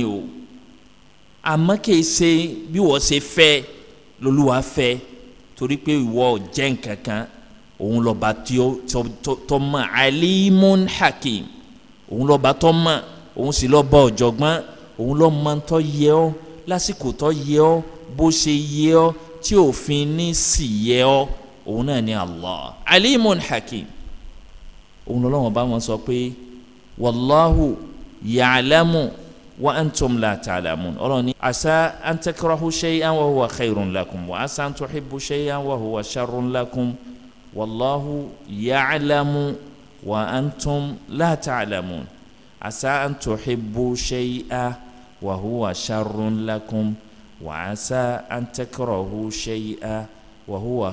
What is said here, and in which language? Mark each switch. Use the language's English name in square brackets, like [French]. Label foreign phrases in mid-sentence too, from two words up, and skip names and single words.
[Yoruba] o àmọ́ kìí ṣe bí wọ́n ṣe fẹ́ lolúwa fẹ́ torí pé ìwọ jẹ́ nǹkan kan òun lọ́ba tó mọ̀ [Arabic] عليم حكيم [Yoruba] òun lọ́ba tó mọ̀ òun sì lọ́ba ọ̀jọ̀gbọ́n òun ló mọ̀ tó yẹ ọ́ lásìkò tó yẹ ọ́ bó ṣe yẹ ọ́ tí òfin ní sì yẹ ọ́ òun náà ni Allah [Arabic] عليم حكيم [Yoruba] òun lọ́wọ́ bá wọn sọ pé [Arabic] والله يعلم وأنتم لا تعلمون [Yoruba] ọlọ́run [Arabic] ní عسى أن تكرهوا شيئا وهو خير لكم وعسى أن تحبوا شيئا وهو شر لكم والله يعلم وأنتم لا تعلمون عسى أن تحبوا شيئا وهو شر لكم وعسى أن تكرهوا شيئا وهو sharrun lakum wa asa an takrahu shay'an wa huwa